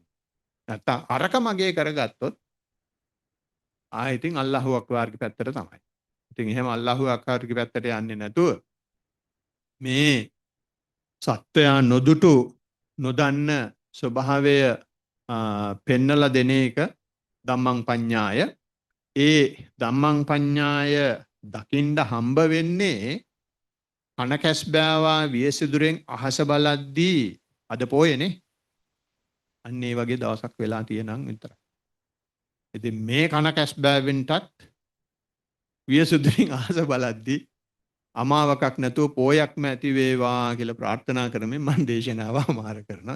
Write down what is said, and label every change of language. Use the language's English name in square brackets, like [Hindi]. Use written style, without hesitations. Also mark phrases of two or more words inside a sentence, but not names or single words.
[Sinhala] නැත්තම් අරක මගේ කරගත්තොත් ඉතින් අල්ලාහ් අක්බර්ගේ පැත්තට තමයි. ඉතින් එහෙම අල්ලාහ් අක්බර්ගේ පැත්තට යන්නේ නැතුව මේ සත්‍යය නොදුටු නොදන්න ස්වභාවය පෙන්නලා දෙන එක [Pali] ධම්මං පඤ්ඤාය. [Sinhala] ඒ [Pali] ධම්මං පඤ්ඤාය [Sinhala] දකින්න හම්බ වෙන්නේ කන කැස් බෑවා වියසිදුරෙන් අහස බලද්දී අද පොයේනේ. අන්න ඒ වගේ දවසක් වෙලා තියෙනම් විතරයි. ඉතින් මේ කන කැස් බෑවෙන්ටත් වියසිදුරෙන් අහස බලද්දී අමාවකක් නැතුව පෝයක්ම ඇති වේවා කියලා ප්‍රාර්ථනා කරමින් මම දේශනාව ආමාර කරනවා.